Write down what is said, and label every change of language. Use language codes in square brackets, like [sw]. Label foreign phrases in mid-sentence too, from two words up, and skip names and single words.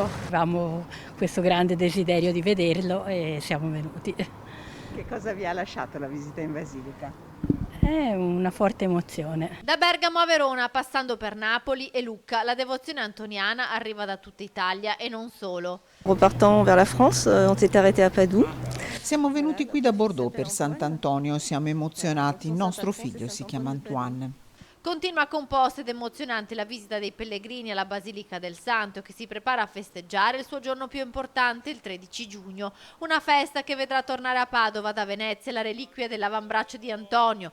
[it] Avevamo questo grande desiderio di vederlo e siamo venuti. Che cosa vi ha lasciato la visita in Basilica? È una forte emozione. Da Bergamo a Verona, passando per Napoli e Lucca, la devozione antoniana arriva da tutta Italia e non solo. [fr] Repartant vers la France, on s'est arrêté à Padoue. [it] Siamo venuti qui da Bordeaux per Sant'Antonio, siamo emozionati, il nostro figlio si chiama Antoine. Continua composta ed emozionante la visita dei pellegrini alla Basilica del Santo, che si prepara a festeggiare il suo giorno più importante, il 13 giugno. Una festa che vedrà tornare a Padova da Venezia la reliquia dell'avambraccio di Antonio.